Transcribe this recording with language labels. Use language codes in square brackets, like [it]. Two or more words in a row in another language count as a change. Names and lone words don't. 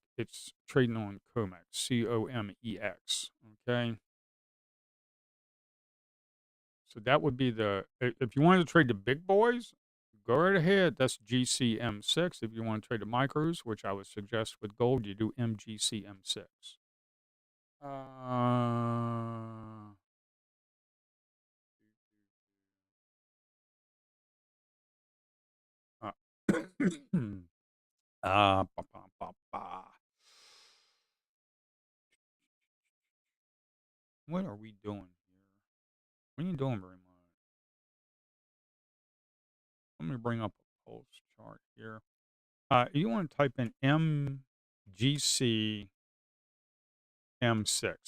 [en] It's trading on COMEX, COMEX. Okay. So that would be if you wanted to trade the big boys, go right ahead. That's GCM6. If you want to trade the micros, which I would suggest with gold, you do MGCM6. Uh, uh, ba, ba, ba, ba. What are we doing here? We ain't doing very much. Let me bring up a pulse chart here. You want to type in MGC M6.